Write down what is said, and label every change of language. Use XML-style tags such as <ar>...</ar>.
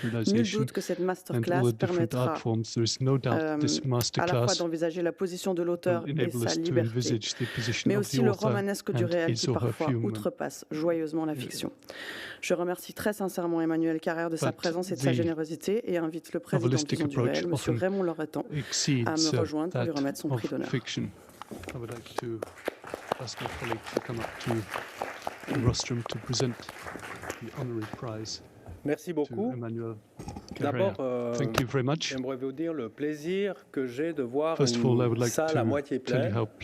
<fr>Nul doute que cette masterclass permettra à la fois d'envisager la position de l'auteur et sa liberté, mais aussi le romanesque du réel qui parfois outrepasse joyeusement la fiction. Je remercie très sincèrement Emmanuel Carrère de sa présence et de sa générosité et invite le président de Visions du Réel, M. Raymond Loretan, à me rejoindre pour lui remettre son prix d'honneur.</fr> <en>I would like to ask my colleague to come up to the rostrum to present the honorary prize.</en> <fr>Merci beaucoup. D'abord, j'aimerais vous dire le plaisir que j'ai de voir une salle à moitié pleine.</fr>